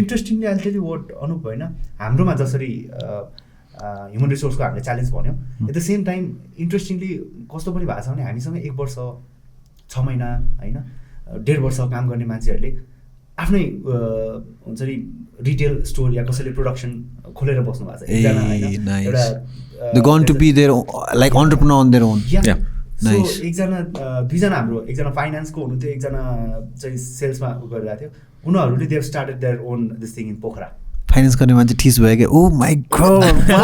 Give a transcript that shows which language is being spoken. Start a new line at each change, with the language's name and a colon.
Nepali: interestingly
English: I tell you what
Nepali: Anup होइन हाम्रोमा जसरी ह्युमन रिसोर्सको हामीले च्यालेन्ज भन्यो
English: at the same time
Nepali: interestingly कस्तो पनि भएको छ भने हामीसँग 1 वर्ष 6 महिना होइन 1.5 वर्ष काम गर्ने मान्छेहरूले आफ्नै हुन्छ नि रिटेल स्टोर या कसैले प्रोडक्सन खोलेर बस्नु भएको छ एकजना होइन एउटा
English: they going to be their like entrepreneur on their own
Nepali: so एकजना दुईजना हाम्रो एकजना फाइनेन्सको हुनुहुन्थ्यो एकजना चाहिँ सेल्समा गरिरहेको थियो उनीहरूले
English: they have started their own this thing
Nepali: in Pokhara finance गर्ने मान्छे ठिस भयो क्या
English: oh my god